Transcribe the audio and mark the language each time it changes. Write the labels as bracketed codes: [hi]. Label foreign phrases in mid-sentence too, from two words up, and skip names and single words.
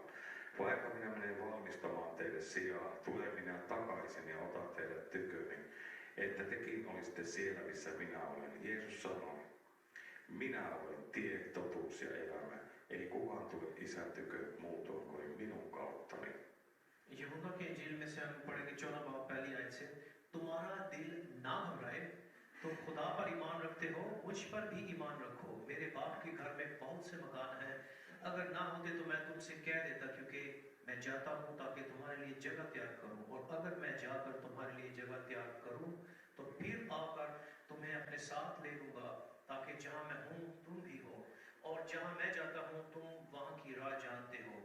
[fi] Vaikka minä menen valmistamaan teille sijaa, tulen minä takaisin ja otan teidät tyköni, että tekin olisitte siellä, missä minä olen. Jeesus sanoi, minä olen tie, totuus ja elämä. Ei kukaan tule isän tykö muutoin kuin minun kauttani. [hi] यूहन्ना के इंजील में से हम पढ़ेंगे 14 बाब पहली आयत से, तुम्हारा दिल ना घबराए, तुम खुदा पर ईमान रखते हो, मुझ पर भी ईमान रखो। मेरे बाप के घर में बहुत से मकान हैं, अगर ना होते तो मैं तुमसे कह देता, क्योंकि मैं जाता हूँ ताकि तुम्हारे लिए जगह तैयार करूँ, और अगर मैं जाकर तुम्हारे लिए जगह तैयार करूँ तो फिर आकर तुम्हें अपने साथ ले लूँगा, ताकि जहाँ मैं हूँ तुम भी हो, और जहाँ मैं जाता हूँ तुम वहाँ की राह जानते हो।